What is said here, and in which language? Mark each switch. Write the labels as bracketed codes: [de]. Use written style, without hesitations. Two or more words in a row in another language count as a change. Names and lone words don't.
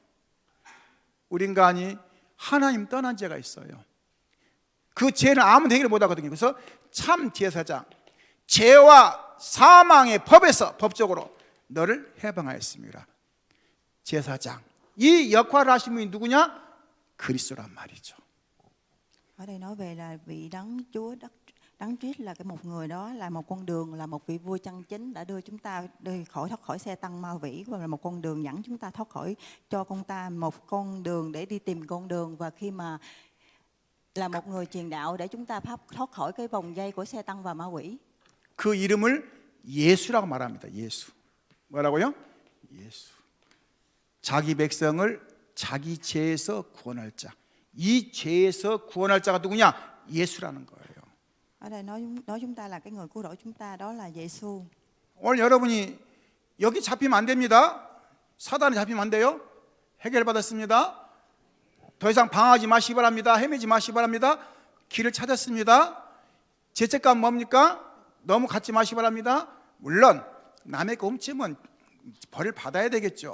[ko] 우리 인간이 하나님 떠난 죄가 있어요. 그 죄는 아무도 해결 못하거든요. 그래서 참 제사장, 죄와 사망의 법에서 법적으로 너를 해방하였습니다. 제사장, 이 역할을 하신 분이 누구냐? 그리스도란 말이죠. [vi] Ở đây nói về là vị đấng Chúa đấng Christ là một người đó, là một con đường, là một vị vua chân chính đã đưa chúng ta thoát khỏi xe tăng ma quỷ, và là một con đường dẫn chúng ta thoát khỏi, cho con ta một con đường để đi tìm con đường, và khi mà là một người truyền đạo để chúng ta thoát khỏi cái vòng dây của xe tăng và ma quỷ. [ko] 그 이름을 예수라고 말합니다. 예수. 뭐라고요? 예수. 자기 백성을 자기 죄에서 구원할 자. 이 죄에서 구원할 자가 누구냐? 예수라는 거예요. [vi] Ở đây nói chúng ta là cái người cứu rỗi chúng ta, đó là Giêsu. [ko] 오늘 여러분이 여기 잡히면 안 됩니다. 사단에 잡히면 안 돼요. 해결받았습니다. 더 이상 방황하지 마시기 바랍니다. 헤매지 마시기 바랍니다. 길을 찾았습니다. 죄책감 뭡니까? 너무 갖지 마시기 바랍니다. 물론 남의 거 훔치면 벌을 받아야 되겠죠.